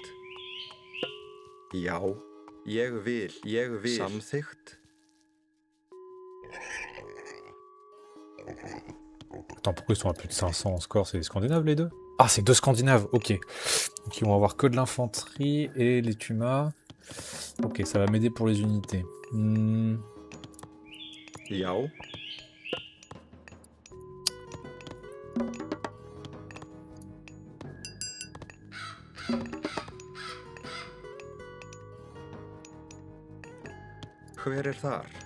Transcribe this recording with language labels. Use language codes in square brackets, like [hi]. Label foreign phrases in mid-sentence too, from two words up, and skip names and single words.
[is] Já, ég vil, samþykkt. [fr] Attends, pourquoi ils sont à plus de 500 en score? C'est les Scandinaves les deux? Ah, c'est deux Scandinaves, ok. Donc ils vont avoir que de l'infanterie et les tumas. Ok, ça va m'aider pour les unités. [is] Já. Hver þar?